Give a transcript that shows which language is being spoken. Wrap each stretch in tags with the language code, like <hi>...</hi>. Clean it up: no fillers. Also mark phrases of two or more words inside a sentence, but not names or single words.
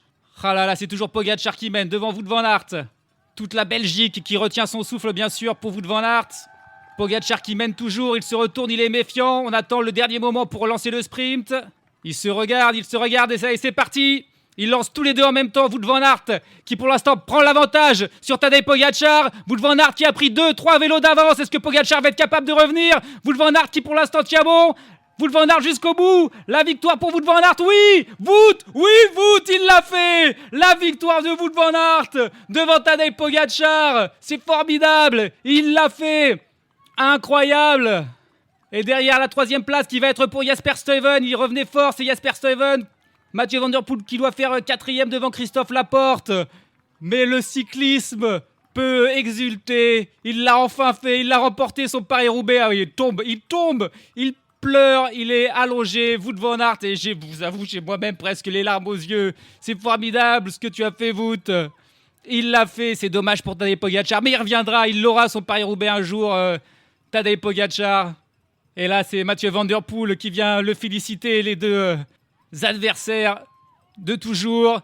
<fr>Ah là là, c'est toujours Pogačar qui mène devant Wout van Aert. Toute la Belgique qui retient son souffle, bien sûr, pour Wout van Aert. Pogačar qui mène toujours, il se retourne, il est méfiant. On attend le dernier moment pour relancer le sprint. Ils se regardent et ça y est, c'est parti. Ils lancent tous les deux en même temps. Wout van Aert qui pour l'instant prend l'avantage sur Tadej Pogačar. Wout van Aert qui a pris 2-3 vélos d'avance. Est-ce que Pogačar va être capable de revenir? Wout van Aert qui pour l'instant tient bon. Wout van Aert jusqu'au bout. La victoire pour Wout van Aert. Oui, Wout, il l'a fait. La victoire de Wout van Aert devant Tadej Pogačar. C'est formidable. Il l'a fait. Incroyable. Et derrière la 3e place qui va être pour Jasper Stuyven. Il revenait fort, c'est Jasper Stuyven. Mathieu Van Der Poel qui doit faire 4e devant Christophe Laporte. Mais le cyclisme peut exulter. Il l'a enfin fait, il l'a remporté son Paris-Roubaix. Ah oui, il tombe, il pleure, il est allongé. Wout van Aert, et je vous avoue, j'ai moi-même presque les larmes aux yeux. C'est formidable ce que tu as fait, Wout. Il l'a fait, c'est dommage pour Tadej Pogačar. Mais il reviendra, il l'aura son Paris-Roubaix un jour, Tadej Pogačar. Et là, c'est Mathieu Van Der Poel qui vient le féliciter, les deux adversaires de toujours.</fr>